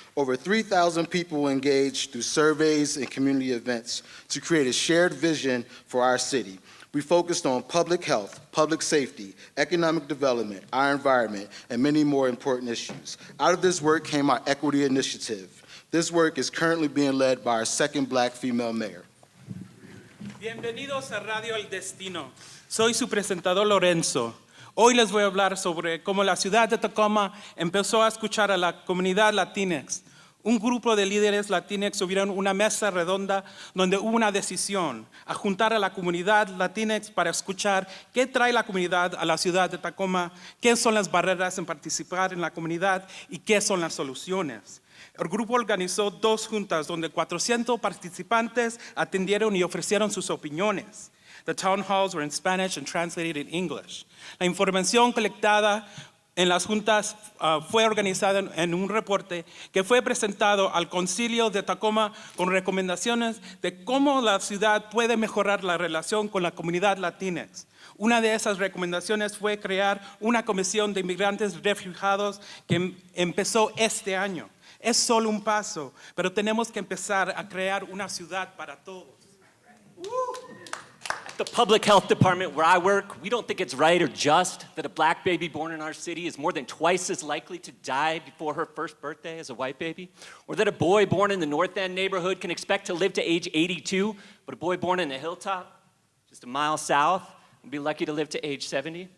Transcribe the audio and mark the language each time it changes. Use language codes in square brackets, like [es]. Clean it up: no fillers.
[en] Over 3,000 people engaged through surveys and community events to create a shared vision for our city. We focused on public health, public safety, economic development, our environment, and many more important issues. Out of this work came our equity initiative. This work is currently being led by our second Black female mayor. [es] Bienvenidos a Radio El Destino. Soy su presentador Lorenzo. Hoy les voy a hablar sobre cómo la ciudad de Tacoma empezó a escuchar a la comunidad Latinx. Un grupo de líderes Latinx tuvieron una mesa redonda donde hubo una decisión a juntar a la comunidad Latinx para escuchar qué trae la comunidad a la ciudad de Tacoma, qué son las barreras en participar en la comunidad y qué son las soluciones. El grupo organizó 2 juntas donde 400 participantes atendieron y ofrecieron sus opiniones. [en] The town halls were in Spanish and translated in English. [es] La información colectada en las juntas fue organizada en un reporte que fue presentado al Concilio de Tacoma con recomendaciones de cómo la ciudad puede mejorar la relación con la comunidad latinx. Una de esas recomendaciones fue crear una comisión de inmigrantes refugiados que empezó este año. Es solo un paso, pero tenemos que empezar a crear una ciudad para todos. [en] At the public health department where I work, we don't think it's right or just that a black baby born in our city is more than twice as likely to die before her first birthday as a white baby, or that a boy born in the North End neighborhood can expect to live to age 82, but a boy born in the Hilltop, just a mile south, will be lucky to live to age 70.